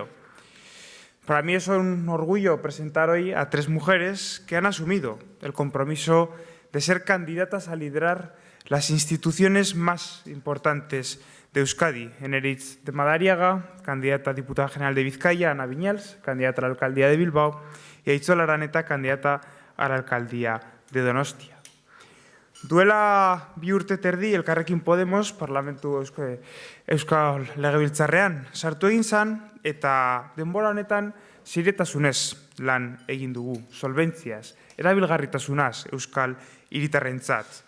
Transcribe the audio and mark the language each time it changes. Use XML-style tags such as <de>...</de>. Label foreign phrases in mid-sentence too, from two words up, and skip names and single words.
<es>Para mí es un orgullo presentar hoy a tres mujeres que han asumido el compromiso de ser candidatas a liderar las instituciones más importantes de Euskadi. Eneritz de Madariaga, candidata a diputada general de Vizcaya, Ana Viñals, candidata a la alcaldía de Bilbao, y Aichole Araneta, candidata a la alcaldía de Donostia.</es> <eu>Duela bi urte terdi Elkarrekin Podemos Parlamentu Euskal Legebiltzarrean sartu egin zan eta denbora honetan ziretasunez lan egin dugu, solventziaz, erabilgarritasunaz Euskal hiritarrentzat.</eu>